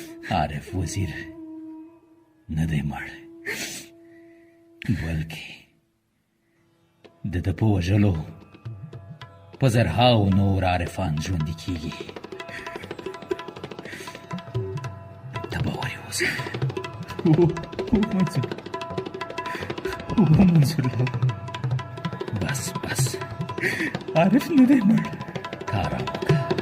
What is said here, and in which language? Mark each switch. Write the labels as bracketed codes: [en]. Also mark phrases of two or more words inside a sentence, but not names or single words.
[ps] عارف وزیر نه دی مړ، بلکې د ده په وژلو په زرهاو نور عارفان ژوندي کیږي. ته باوري اوسه. و، و منظور. و منظور لالا. بس، بس. عارف نه دی مړ. ته آرام وکړه.